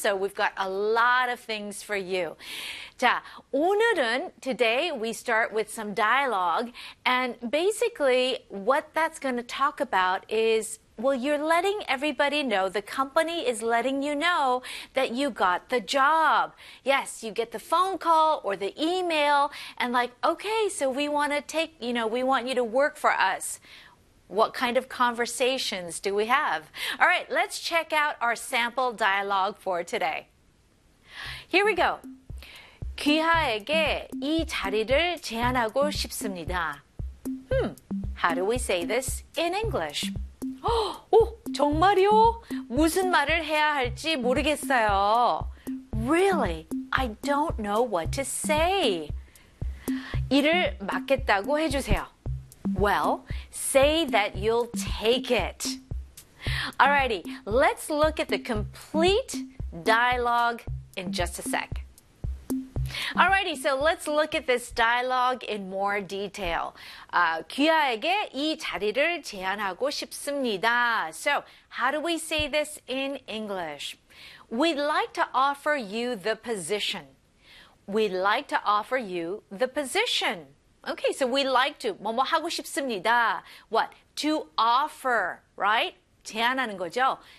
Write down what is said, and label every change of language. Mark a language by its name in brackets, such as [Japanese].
[English] So we've got a lot of things for you. [Korean] 자, 오늘은 [English] today we start with some dialogue and basically what that's going to talk about is well, you're letting everybody know, the company is letting you know that you got the job. Yes, you get the phone call or the email and like, okay, so we want to take, you know, we want you to work for us. What kind of conversations do we have? All right, let's check out our sample dialogue for today. Here we go. [Korean] 귀하에게 이 자리를 제안하고 싶습니다. [English] How do we say this in English? [Korean] 오, 정말요? 무슨 말을 해야 할지 모르겠어요. [English] Really? I don't know what to say. [Korean] 일을 맡겠다고 해주세요. [English] Well, say that you'll take it. Alrighty, let's look at the complete dialogue in just a sec. Alrighty, so let's look at this dialogue in more detail. [Korean] 귀하에게 이 자리를 제안하고 싶습니다. [English] So, how do we say this in English? We'd like to offer you the position. We'd like to offer you the position. Okay, so we'd like to. [Korean] 뭐뭐 하고 싶습니다. [English] What? To offer, right? [Korean] 제안하는 거죠.